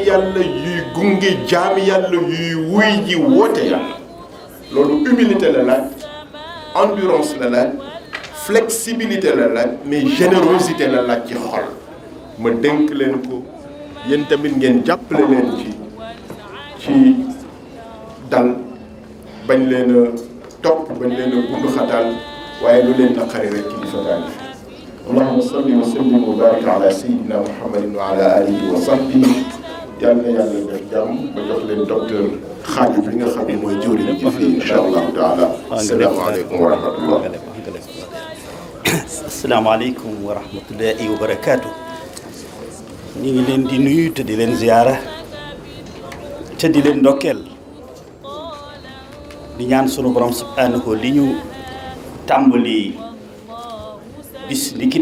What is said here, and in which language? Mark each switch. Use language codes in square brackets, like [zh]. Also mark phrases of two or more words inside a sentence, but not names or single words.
[wo] yàlla yuy gunge jaami yàlla yuy wuy ji woote yàlla loolu humilité la laaj endurance la laaj flexibilité la laaj [fr] mais générosité [wo] la laaj ci xol ma dénk leen ko yéen tamit ngeen jàppale leen ci dal bañ leen a topp bañ leen a bundu xataal waaye lu leen naqari rek ci di fa daan [ar] اللهم صل وسلم وبارك على سيدنا محمد وعلى آله وصحبه [wo] yàlla na yàlla def jàmm ba jox leen docteur Xaaju bi nga xam ne mooy jëwriñ ji fii [ar] إن شاء الله تعالى. السلام عليكم ورحمة الله. السلام عليكم ورحمة الله وبركاته. [wo] ñu ngi leen di nuyu te di leen ziyaara te di leen ndokkeel di ñaan sunu borom subhanahu li ñu tàmbali bis ni ki